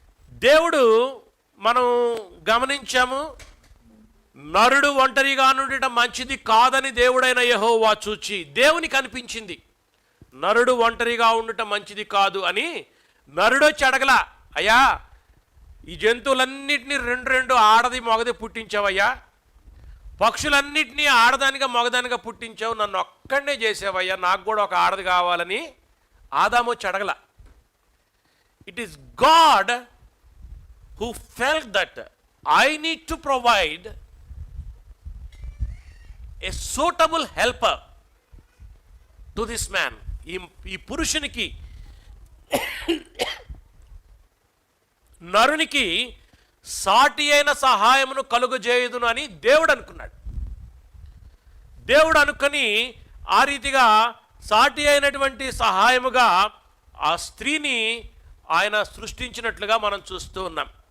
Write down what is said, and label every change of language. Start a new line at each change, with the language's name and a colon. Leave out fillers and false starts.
Telugu: దేవుడు మనం గమనించాము, నరుడు ఒంటరిగా ఉండటం మంచిది కాదని దేవుడైన యెహోవా చూచి, దేవునికి అనిపించింది నరుడు ఒంటరిగా ఉండటం మంచిది కాదు అని. నరుడొచ్చి అడగలా, అయ్యా ఈ జంతువులన్నిటినీ 2 ఆడది మగది పుట్టించావయ్యా, పక్షులన్నిటినీ ఆడదానిగా మగదానిగా పుట్టించావు, నన్ను ఒక్కడనే చేసావయ్యా, నాకు కూడా ఒక ఆడది కావాలని ఆదాము వచ్చి అడగల.
English: It is God who felt that I need to provide a suitable helper to this man.
Telugu: ఈ పురుషునికి, నరునికి సాటి అయిన సహాయమును కలుగజేయుదును అని దేవుడు అనుకున్నాడు. దేవుడు అనుకొని ఆ రీతిగా సాటి అయినటువంటి సహాయముగా ఆ స్త్రీని ఆయన సృష్టించినట్లుగా మనం చూస్తూ ఉన్నాం.